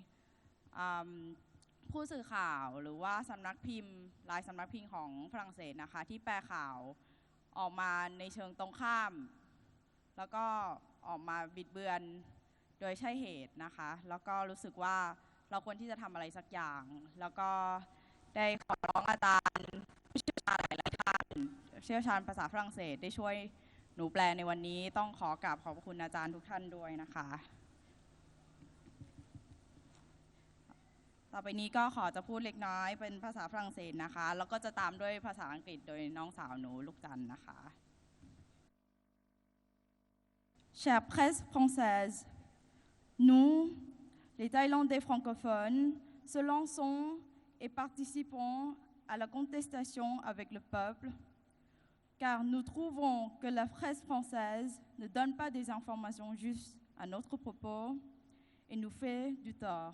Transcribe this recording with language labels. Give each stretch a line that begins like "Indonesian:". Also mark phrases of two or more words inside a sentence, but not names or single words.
Thai: ผู้สื่อข่าวหรือว่าสำนักพิมพ์หลายสำนักพิมพ์ของฝรั่งเศสนะคะที่แปลข่าวออกมาในเชิงตรงข้ามแล้วก็ออกมาบิดเบือนโดยใช่เหตุนะคะแล้วก็รู้สึกว่าเราควรที่จะทำอะไรสักอย่างแล้วก็ได้ขอร้องอาจารย์ผู้เชี่ยวชาญหลายท่านเชี่ยวชาญภาษาฝรั่งเศสได้ช่วยหนูแปลในวันนี้ต้องขอกราบขอบคุณอาจารย์ทุกท่านด้วยนะคะ ต่อไปนี้ก็ขอจะพูดเล็กน้อยเป็นภาษาฝรั่งเศสนะคะแล้วก็จะตามด้วยภาษาอังกฤษโดยน้องสาวหนูลูกจันนะคะ
French: Chère presse française, nous, les Thaïlandais francophones, se lançons et participons à la contestation avec le peuple, car nous trouvons que la presse française ne donne pas des informations justes à notre propos et nous fait du tort.